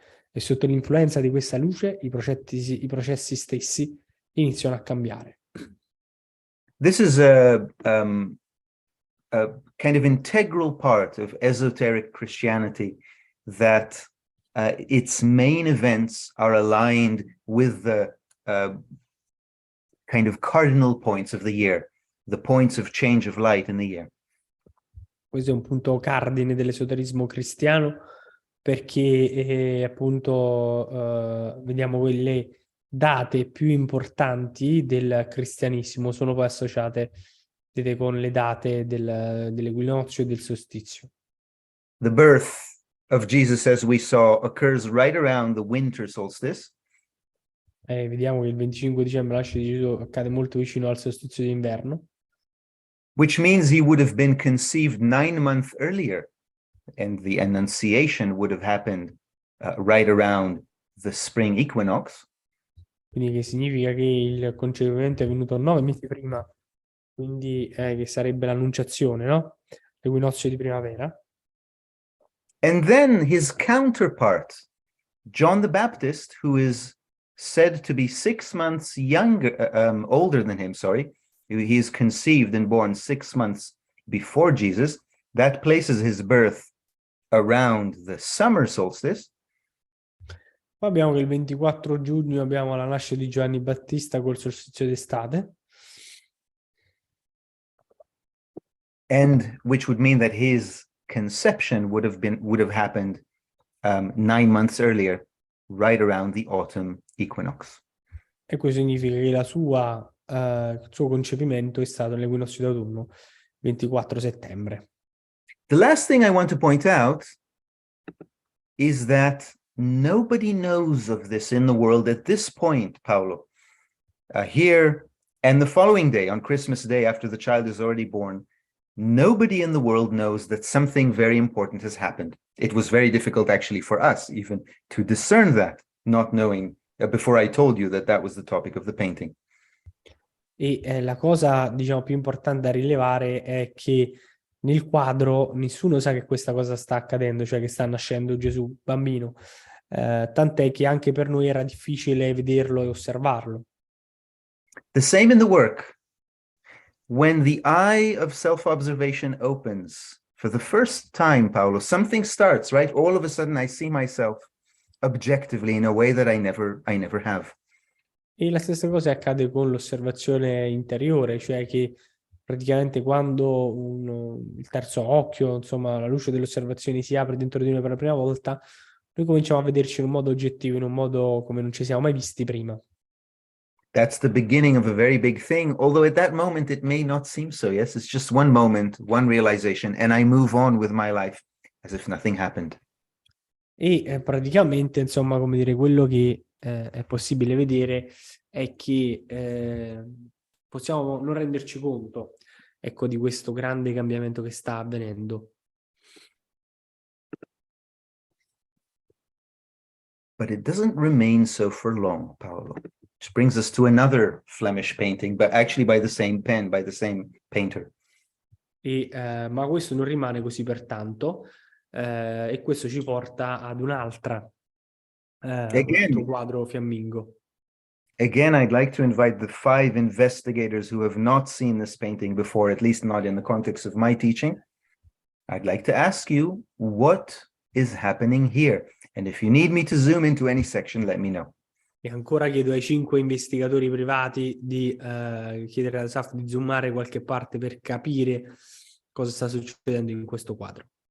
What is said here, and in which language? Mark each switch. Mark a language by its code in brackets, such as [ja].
[it] E sotto l'influenza di questa luce i processi stessi iniziano a cambiare. [en] This is a kind of integral part of esoteric Christianity, that its main events are aligned with the kind of cardinal points of the year, the points of change of light in the year. [it] Questo è un punto cardine dell'esoterismo cristiano, perché appunto vediamo quelle date più importanti del cristianesimo sono poi associate con le date dell'equinozio e del solstizio. [en] The birth of Jesus, as we saw, occurs right around the winter solstice. [it] Vediamo che il 25 dicembre la nascita di Gesù accade molto vicino al solstizio d'inverno. [en] Which means he would have been conceived 9 months earlier, and the Annunciation would have happened right around the spring equinox. [it] Quindi che significa che il concepimento è avvenuto 9 mesi prima, quindi che sarebbe l'annunciazione, no? L'equinozio di primavera. [en] And then his counterpart, John the Baptist, who is said to be 6 months older than him, he is conceived and born 6 months before Jesus. That places his birth around the summer solstice. [it] Poi abbiamo che il 24 giugno abbiamo la nascita di Giovanni Battista col solstizio d'estate. [en] And which would mean that his conception would have happened 9 months earlier, right around the autumn equinox. [it] E questo significa che il suo concepimento è stato nell'equinozio d'autunno, 24 settembre. [en] The last thing I want to point out is that nobody knows of this in the world at this point, Paolo. Here and the following day, on Christmas Day, after the child is already born, nobody in the world knows that something very important has happened. It was very difficult actually for us even to discern that, not knowing before I told you that that was the topic of the painting. [it] E la cosa, diciamo, più importante da rilevare è che nel quadro nessuno sa che questa cosa sta accadendo, cioè che sta nascendo Gesù, bambino, tant'è che anche per noi era difficile vederlo e osservarlo. [en] The same in the work. When the eye of self-observation opens for the first time, Paolo, something starts, right? All of a sudden I see myself objectively in a way that I never have. [it] E la stessa cosa accade con l'osservazione interiore, cioè che praticamente quando il terzo occhio, insomma, la luce dell'osservazione si apre dentro di noi per la prima volta, noi cominciamo a vederci in un modo oggettivo, in un modo come non ci siamo mai visti prima. [en] That's the beginning of a very big thing, although at that moment it may not seem so. Yes, it's just one moment, one realization, and I move on with my life as if nothing happened. [it] E praticamente, insomma, come dire, quello che è possibile vedere è che possiamo non renderci conto, ecco, di questo grande cambiamento che sta avvenendo. [en] But it doesn't remain so for long, Paolo. Which brings us to another Flemish painting, but actually by the same pen, by the same painter. [it] Ma questo non rimane così per tanto, e questo ci porta ad un altro quadro fiammingo. [en] Again, I'd like to invite the 5 investigators who have not seen this painting before, at least not in the context of my teaching. I'd like to ask you, what is happening here? And if you need me to zoom into any section, let me know. [it] E ancora chiedo ai 5 investigatori privati di chiedere alla SAF di zoomare qualche parte per capire cosa sta succedendo in questo quadro.